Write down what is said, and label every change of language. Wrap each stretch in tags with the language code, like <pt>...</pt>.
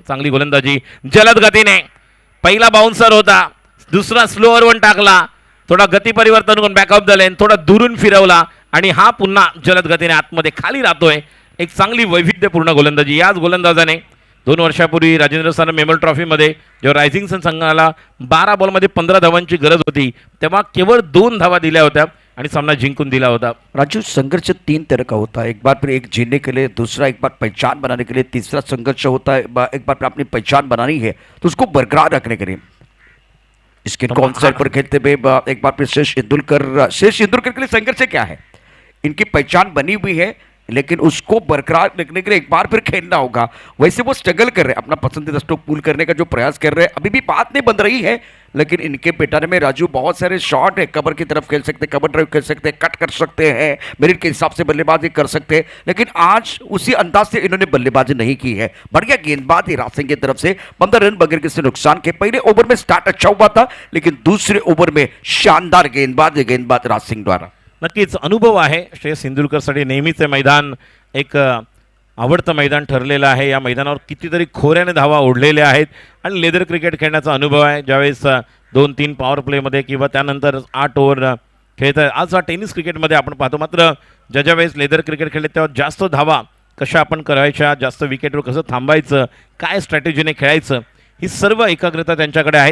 <mr>चांगली गोलंदाजी जलद गतीने, पहिला बाउन्सर होता, दुसरा स्लोअर वन टाकला, थोडा गती परिवर्तन करून बॅकअप द लाईन, थोडा दुरून फिरवला आणि हा पुन्हा जलद गतीने आतमध्ये खाली राहतोय। एक चांगली वैविध्यपूर्ण गोलंदाजी याच गोलंदाजाने 2 वर्षापूर्वी राजेंद्र सानप मेमोरियल ट्रॉफीमध्ये जेव्हा रायझिंग सन संघाला 12 बॉलमध्ये 15 धावांची गरज होती तेव्हा केवळ 2 धावा दिल्या होत्या आणि सामना जिंकून दिला होता।</mr> <hi>राजू, संघर्ष 3 तरह का होता है, एक बार फिर एक जीतने के लिए, दूसरा एक बार पहचान बनाने के लिए, तीसरा संघर्ष होता है एक बार फिर अपनी पहचान बनानी है तो उसको बरकरार रखने के लिए। इसके कौन साइड पर खेलते हुए एक बार फिर शेष इंदुलकर के लिए संघर्ष क्या है? इनकी पहचान बनी हुई है लेकिन उसको बरकरार रखने के लिए एक बार फिर खेलना होगा। वैसे वो स्ट्रगल कर रहे हैं, अपना पसंदीदा स्ट्रोक पूल करने का जो प्रयास कर रहे हैं, अभी भी बात नहीं बन रही है लेकिन इनके पिटाने में राजू बहुत सारे शॉट है। कवर की तरफ खेल सकते हैं, कवर ड्राइव खेल सकते हैं, कट कर सकते हैं, मेरिट के हिसाब से बल्लेबाजी कर सकते हैं, लेकिन आज उसी अंदाज से इन्होंने बल्लेबाजी नहीं की है। बढ़िया गेंदबाजी राजसिंह की तरफ से 15 रन बगैर किसी नुकसान के। पहले ओवर में स्टार्ट अच्छा हुआ था लेकिन दूसरे ओवर में शानदार गेंदबाज राजसिंह द्वारा।</hi> <mr>नक्कीच अनुभव आहे श्रेयस इंदुलकरसाठी, नेहमीच हे मैदान एक आवडतं मैदान ठरलेलं आहे। या मैदानावर कितीतरी खोऱ्याने धावा ओढलेल्या आहेत आणि लेदर क्रिकेट खेळण्याचा अनुभव आहे। ज्यावेळेस 2-3 पॉवर प्लेमध्ये किंवा त्यानंतर 8 ओव्हर खेळतात। आज टेनिस क्रिकेटमध्ये आपण पाहतो, मात्र ज्या वेळेस लेदर क्रिकेट खेळले तेव्हा जास्त धावा कशा आपण करायच्या, जास्त विकेटवर कसं थांबायचं, काय स्ट्रॅटेजीने खेळायचं, ही सर्व एकाग्रता त्यांच्याकडे आहे।</mr>